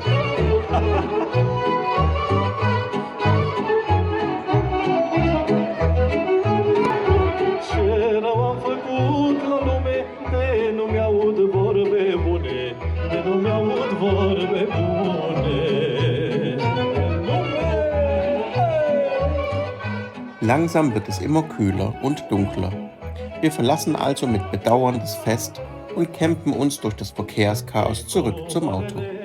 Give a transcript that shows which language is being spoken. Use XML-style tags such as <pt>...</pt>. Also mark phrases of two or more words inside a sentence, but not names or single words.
<ro>Ce rău am făcut la lume, de nu mi-aud vorbe bune. De nu mi-aud vorbe bune.</ro> <de>Langsam wird es immer kühler und dunkler. Wir verlassen also mit Bedauern das Fest und campen uns durch das Verkehrschaos zurück zum Auto.</de>